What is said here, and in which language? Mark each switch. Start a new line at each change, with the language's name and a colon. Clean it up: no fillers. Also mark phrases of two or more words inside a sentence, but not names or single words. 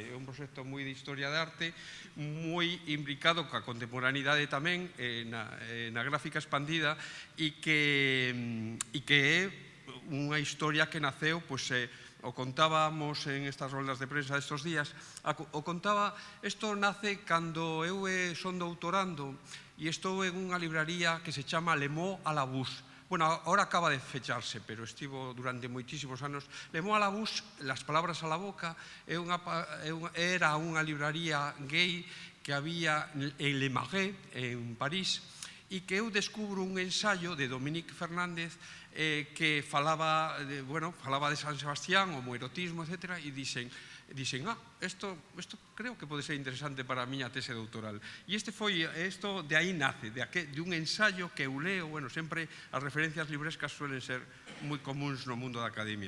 Galician: É un proxecto moi de historia de arte, moi implicado coa contemporaneidade tamén, na gráfica expandida, e que é unha historia que naceu, pois, o contábamos en estas roldas de prensa estes días, isto nace cando eu son doutorando e estou en unha libraría que se chama Le Mot à la Bouche.
Spanish: Bueno, ahora acaba de
Galician: fecharse, pero estivo durante moitísimos anos. Le Mot à la Bouche,
Spanish: las palabras a la boca,
Galician: era unha libraría gay que había en Le Marais, en París, e que eu descubro un ensayo de Dominique Fernández que falaba de San Sebastián, homoerotismo, etc. E dixen, isto creo que pode ser interesante para a miña tese doutoral. E isto de aí nace, de un ensayo que eu leo, bueno, sempre as referencias librescas suelen ser moi comuns no mundo da academia.